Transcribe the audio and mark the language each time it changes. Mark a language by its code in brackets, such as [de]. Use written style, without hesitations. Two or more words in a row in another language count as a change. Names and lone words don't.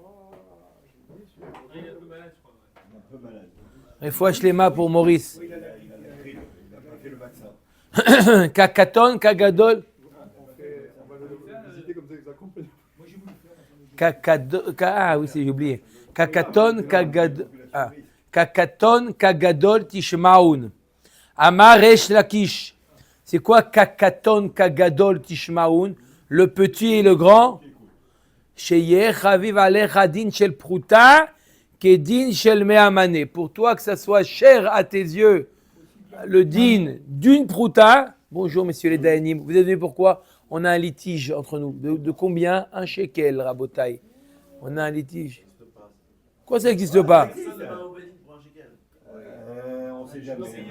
[fr] Il est un peu malade, je crois. Un peu malade. Il faut acheter les mains pour Maurice. Il a fait le vaccin. [he] כקטן כגדול. [fr] On va le visiter comme ça avec sa compagne. Ah oui, j'ai oublié. [he] כקטן כגדול תשמעון. אמר ריש לקיש. [fr] C'est quoi [he] כקטן כגדול תשמעון? [fr] Le petit et le grand. [he] שיהא חביב עליך דין של פרוטה כדין של מאה מנה. [fr] Pour toi, que ça soit cher à tes yeux, le din d'une pruta. Bonjour, messieurs les dayanim. Vous avez vu pourquoi on a un litige entre nous? De combien? Un shekel, Rabotai. On a un litige. Quoi, ça n'existe pas? On sait jamais.